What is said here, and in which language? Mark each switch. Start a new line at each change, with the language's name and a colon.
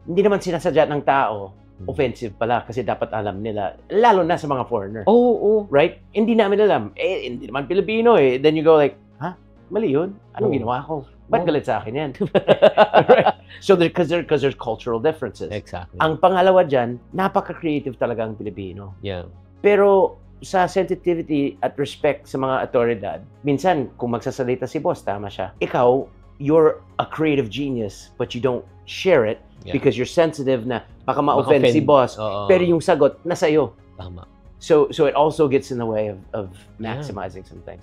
Filipino: Hindi naman sinasadya ng tao, offensive pala kasi dapat alam nila, lalo na sa mga foreigner. Oo. Right? Hindi namin alam. Hindi naman Pilipino eh.
English: Then you go like,
Filipino: mali yun. Anong ginawa ko? Ba't galit sa akin yan? Right?
English: So, because there's cultural differences. Exactly.
Filipino: Ang pangalawa dyan, napaka-creative talaga ang Pilipino.
English: Yeah.
Filipino: Pero sa sensitivity at respect sa mga otoridad, minsan, kung magsasalita si boss, tama siya.
English: Ikaw, you're a creative genius, but you don't share it because you're sensitive
Filipino: na baka ma-offend si boss. Pero yung sagot, nasa iyo. Tama.
English: So it also gets in the way of maximizing some things.